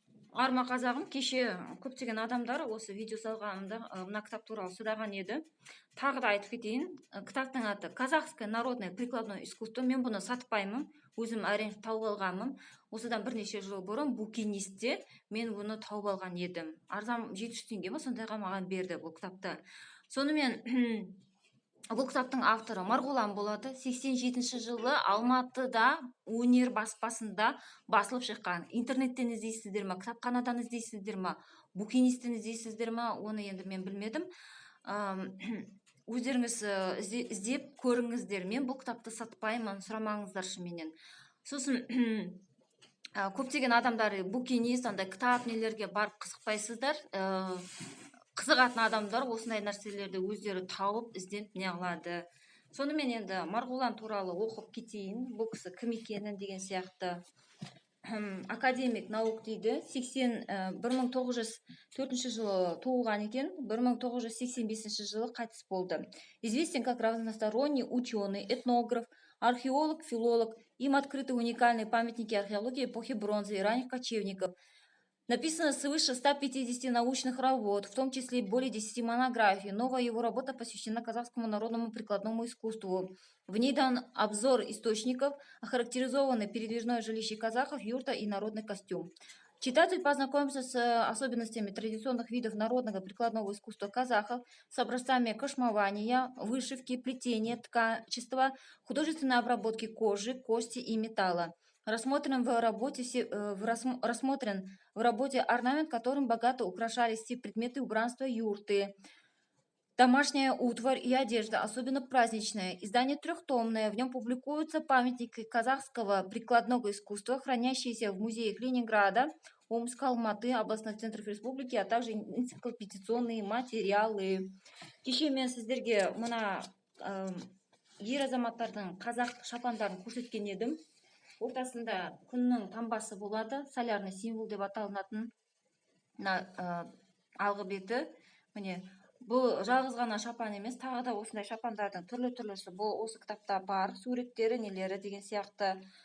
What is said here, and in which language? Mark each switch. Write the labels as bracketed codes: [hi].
[kk] Арма қазағым, кеше көптеген адамдар осы видео салғанымда мына кітап туралы сұраған еді. Тағы да айтып кетейін. Кітаптың аты [ru] «Казахское народное прикладное искусство». [kk] Мен бұны сатпаймын, өзім әрең тауып алғанмын. Осыдан бірнеше жыл бұрын Букинистте мен бұны тауып алған едім. Арзан 700 теңге ме сондайға маған берді бұл кітапты. Сонымен бұл кітаптың авторы Марғұлан болады. 87 жылы Алматыда өнер баспасында басылып шыққан. Интернеттен іздейсіздер ме, кітапханадан іздейсіздер ме, Букинисттен іздейсіздер ме, оны енді мен білмедім. Өздеріңіз іздеп көріңіздер. Мен бұл кітапты сатпаймын, сұрамаңыздаршы менен. Сосын көптеген адамдар Букинист, андай кітап нелерге барып қызықпайсыздар. Қызығатын адамдар осындай нәрселерді өздері тауып ізденіп не қылады. Сонымен енді Марғұлан туралы оқып кетейін. Бұл кісі кім екенін деген сияқты. [ru] Академик наук [kk] дейді. 1904 жылы туылған екен, 1985 жылы қайтыс болды. [ru] Известен как разносторонний ученый, этнограф, археолог, филолог. Им открыты уникальные памятники археологии эпохи бронзы и ранних кочевников. Написано свыше 150 научных работ, в том числе более 10 монографий. Новая его работа посвящена казахскому народному прикладному искусству. В ней дан обзор источников, охарактеризованы передвижное жилище казахов, юрта и народный костюм. Читатель познакомится с особенностями традиционных видов народного прикладного искусства казахов, с образцами кошмования, вышивки, плетения, ткачества, художественной обработки кожи, кости и металла. Рассмотрен в работе орнамент, которым богато украшались все предметы убранства юрты. Домашняя утварь и одежда, особенно праздничная. Издание трехтомное. В нем публикуются памятники казахского прикладного искусства, хранящиеся в музеях Ленинграда, Омска, Алматы, областных центров республики, а также энциклопедиционные материалы. [kk] Кеше мен сіздерге мына ер азаматтардың қазақ шапандарын көрсеткен едім. Ортасында күннің таңбасы болады, [ru] солярный символ [kk] деп аталынатын алғы беті. Міне, бұл жалғыз ғана шапан емес, тағы да осындай шапандардың түрлі-түрлісі бұл осы кітапта бар, суреттері, нелері деген сияқты.